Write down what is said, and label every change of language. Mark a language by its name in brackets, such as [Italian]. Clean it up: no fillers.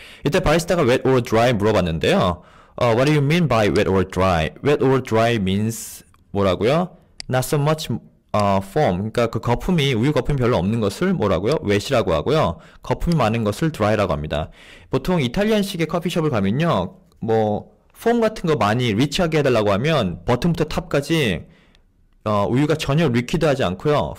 [Korean] 이때 바리스타가 wet or dry 물어봤는데요. [English] What do you mean by wet or dry? Wet or dry means [Korean] 뭐라고요? [English] Not so much foam. [Korean] 그러니까 그 거품이 우유 거품이 별로 없는 것을 뭐라고요? wet이라고 하고요. 거품이 많은 것을 dry라고 합니다. 보통 이탈리안식의 커피숍을 가면요. 뭐 폼 같은 거 많이 리치하게 해달라고 하면 버튼부터 탑까지 우유가 전혀 리퀴드하지 않고요.